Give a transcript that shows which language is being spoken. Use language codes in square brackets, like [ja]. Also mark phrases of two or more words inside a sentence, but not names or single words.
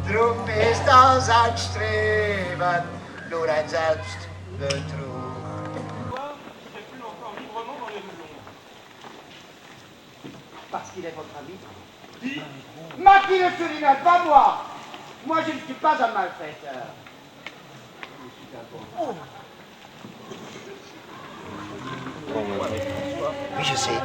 [de] Drum ist das ein Streben nur ein Selbstbetrug. [fr] Parce qu'il est votre ami. Mackie le souligne, pas moi. Moi, je ne suis pas un malfaiteur. Oui, je sais.